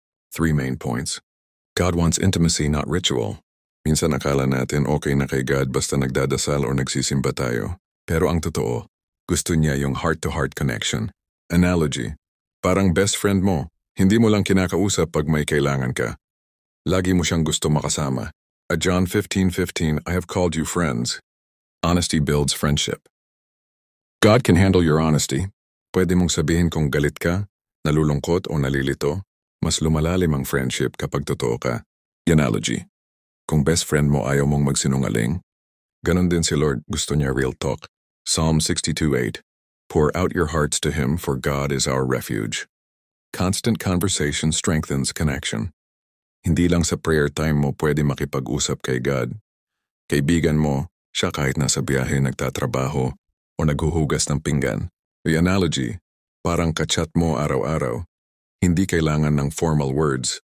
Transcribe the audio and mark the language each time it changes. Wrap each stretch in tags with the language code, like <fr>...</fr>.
<en>3 main points. God wants intimacy, not ritual.</en> <tl>Minsan akala natin okay na kay God basta nagdadasal o nagsisimba tayo. Pero ang totoo, gusto niya yung heart-to-heart connection. Analogy. Parang best friend mo. Hindi mo lang kinakausap pag may kailangan ka. Lagi mo siyang gusto makasama.</tl> <en>At John 15:15, I have called you friends. Honesty builds friendship. God can handle your honesty.</en> <tl>Pwede mong sabihin kung galit ka, nalulungkot o nalilito. Mas lumalalim ang friendship kapag totoo ka. Analogy. Kung best friend mo ayaw mong magsinungaling, ganon din si Lord, gusto niya real talk.</tl> <en>Psalm 62:8. Pour out your hearts to Him, for God is our refuge. Constant conversation strengthens connection.</en> <tl>Hindi lang sa prayer time mo pwede makipag-usap kay God. Kaibigan mo, siya kahit nasa biyahe nagtatrabaho o naghuhugas ng pinggan.</tl> <en>The analogy,</en> <tl>parang kachat mo araw-araw. Hindi kailangan ng formal words.</tl>